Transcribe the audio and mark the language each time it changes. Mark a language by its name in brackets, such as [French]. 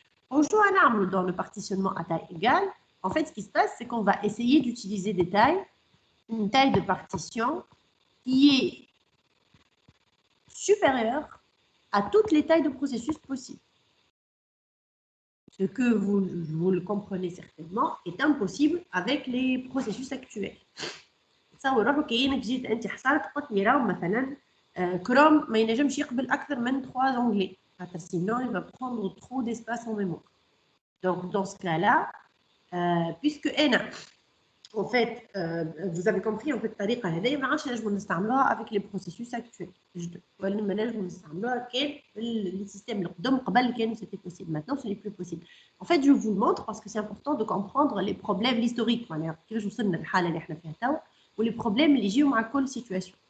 [French] On joue un arme dans le partitionnement à taille égale. En fait, ce qui se passe, c'est qu'on va essayer d'utiliser une taille de partition qui est supérieure à toutes les tailles de processus possibles. Ce que vous le comprenez certainement est impossible avec les processus actuels. [Arabic] تصور كاين جيت انت حصلت قلت لي راهو مثلا كروم ما ينجمش يقبل اكثر من 3 onglets خاطر [French] sinon il va prendre trop d'espace en mémoire. Donc dans ce cas-là, puisque انا en fait vous avez compris en fait [Arabic] الطريقه هذه ما عادش نجموا نستعملوها [French] avec les processus actuels [Arabic] ولا ما نجموا نستعملوها كان [French] le système [Arabic] القدم قبل كان [French] c'était possible. Maintenant ce n'est plus possible. En fait je vous le montre parce que c'est important de comprendre les problèmes historiques [Arabic] معناها كيفاش وصلنا للحاله اللي احنا فيها توا [French] ou les problèmes [Arabic] اللي يجيو مع كل [French] situation.